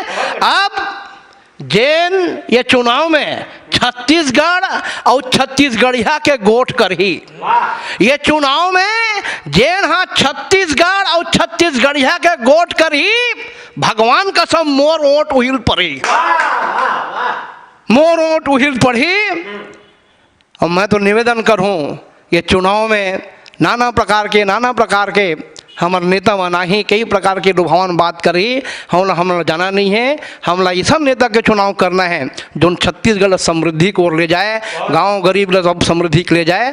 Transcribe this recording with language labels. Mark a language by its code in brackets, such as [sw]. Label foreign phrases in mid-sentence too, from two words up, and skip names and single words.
[hne] अब जेन ये चुनाव में छत्तीसगढ़ और छत्तीसगढ़िया के गोट करही, ये चुनाव में जेन हाँ छत्तीसगढ़ और छत्तीसगढ़िया के गोट करही, भगवान कसम मोर ओट उहिल पड़ी, मोर ओट उहिल पड़ी। और मैं तो निवेदन करूं ये चुनाव में नाना प्रकार के हमारे नेता मना ही कई प्रकार के लुभावन बात करी, हमला जाना नहीं है। हमला ये सब नेता के चुनाव करना है जो छत्तीसगढ़ समृद्धि को ले जाए, गांव गरीब ले सब समृद्धि के ले जाए।